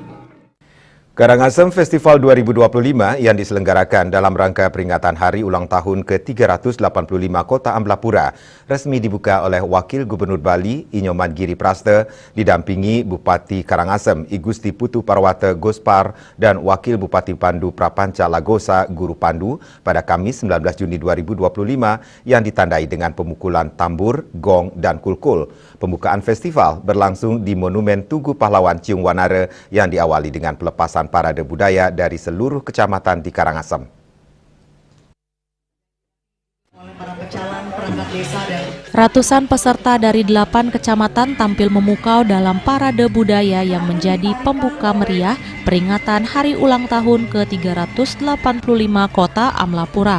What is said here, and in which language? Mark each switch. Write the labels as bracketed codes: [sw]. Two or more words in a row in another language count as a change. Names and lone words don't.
[id] Karangasem Festival 2025 yang diselenggarakan dalam rangka peringatan hari ulang tahun ke-385 Kota Amblapura resmi dibuka oleh Wakil Gubernur Bali Inyoman Giri Praste didampingi Bupati Karangasem I Gusti Putu Parwata Gospar dan Wakil Bupati Pandu Prapanca Lagosa Guru Pandu pada Kamis 19 Juni 2025 yang ditandai dengan pemukulan tambur, gong, dan kulkul. Pembukaan festival berlangsung di Monumen Tugu Pahlawan Ciung Wanara yang diawali dengan pelepasan parade budaya dari seluruh kecamatan di Karangasem. Ratusan peserta dari 8 kecamatan tampil memukau dalam parade budaya yang menjadi pembuka meriah peringatan hari ulang tahun ke-385 Kota Amblapura.